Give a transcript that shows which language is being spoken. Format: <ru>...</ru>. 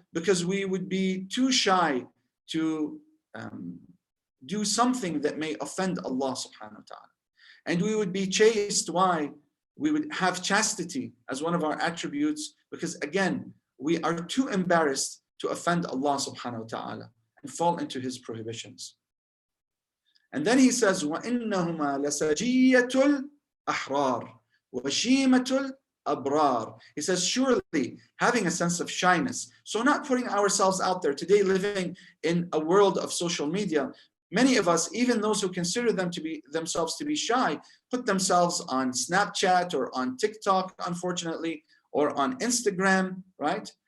<en>Because we would be too shy to do something that may offend Allah subhanahu wa ta'ala. And we would be chaste. Why? We would have chastity as one of our attributes, because again, we are too embarrassed to offend Allah subhanahu wa ta'ala and fall into his prohibitions. And then he says,</en> <ar>وَإِنَّهُمَا لَسَجِيَّةُ الْأَحْرَارِ وَشِيمَةُ الْأَبْرَارِ.</ar> <en>He says, surely having a sense of shyness, so not putting ourselves out there. Today, living in a world of social media, many of us, even those who consider themselves to be shy, put themselves on Snapchat or on TikTok, unfortunately, or on Instagram, right?</en>